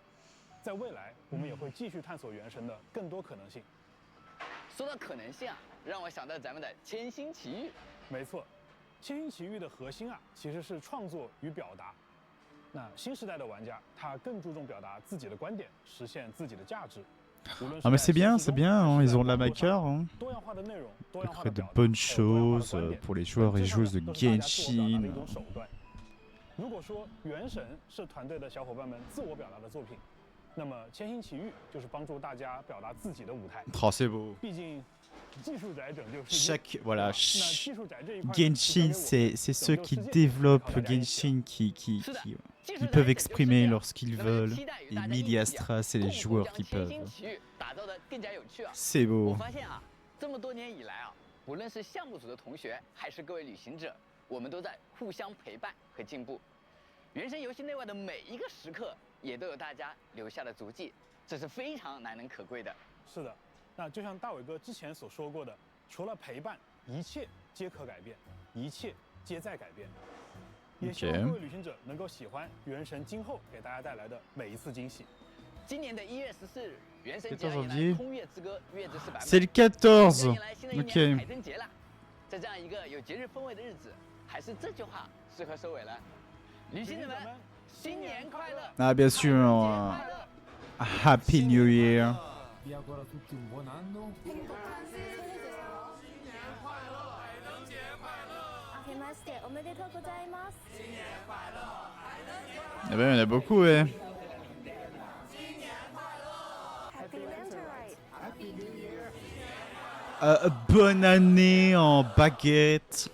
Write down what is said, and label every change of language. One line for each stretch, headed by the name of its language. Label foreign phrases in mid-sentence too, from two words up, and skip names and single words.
Chinese: 在未来，我们也会继续探索原神的更多可能性。说到可能性啊，让我想到咱们的千星奇遇。没错，千星奇遇的核心啊，其实是创作与表达。那新时代的玩家，他更注重表达自己的观点，实现自己的价值。
French: Ah mais c'est bien, hein, ils ont de la maqueur. Hein. Ils créent de bonnes choses pour les joueurs et joueuses de Genshin.
Chinese: 如果说原神是团队的小伙伴们自我表达的作品，那么千星奇遇就是帮助大家表达自己的舞台。
French: Oh, c'est beau.
Chinese: 毕竟技术宅拯救世界。
French: Chaque voilà, Genshin, c'est ceux qui développent Genshin ils peuvent exprimer lorsqu'ils veulent. Et Miliastra, c'est les joueurs qui peuvent. C'est beau.
Chinese: 我发现啊，这么多年以来啊，无论是项目组的同学，还是各位旅行者，我们都在互相陪伴和进步。原神游戏内外的每一个时刻，也都有大家留下的足迹，这是非常难能可贵的。是的，那就像大伟哥之前所说过的，除了陪伴，一切皆可改变，一切皆在改变。也希望各位旅行者能够喜欢原神今后给大家带来的每一次惊喜。今年的1月14日，原神节迎来空月之歌月之4版本。
French: C'est le 14.
Chinese: 海灯节了，在这样一个有节日氛围的日子，还是这句话适合收尾了。旅行者们，新年快乐！
French: Ah bien sûr.
English: Happy New Year.
Italian: Vi auguro a tutti un buon anno.
French: Eh ben, il y en a beaucoup, ouais. Bonne année en baguette.